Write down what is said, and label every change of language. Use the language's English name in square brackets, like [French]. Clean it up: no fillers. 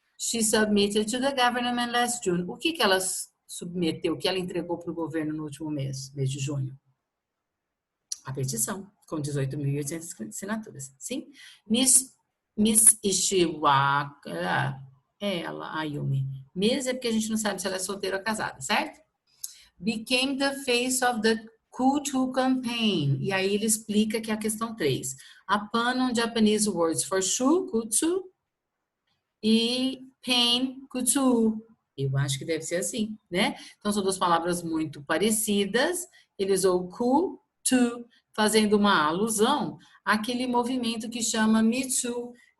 [English] she submitted to the government last June. [Portuguese] O que ela submeteu, que ela entregou para o governo no último mês de junho? A petição, com 18.800 assinaturas. Sim? Miss Ishiwaka, ela, a Yumi. Miss é porque a gente não sabe se ela é solteira ou casada, certo? [English] Became the face of the Kutsu campaign. [Portuguese] E aí ele explica que é a questão 3. [English] A pun on Japanese words for shu, [Portuguese] kutsu, e [English] pain, [Portuguese] kutsu. Eu acho que deve ser assim, né? Então são duas palavras muito parecidas. Ele usou ku, to, fazendo uma alusão àquele movimento que chama Me Too.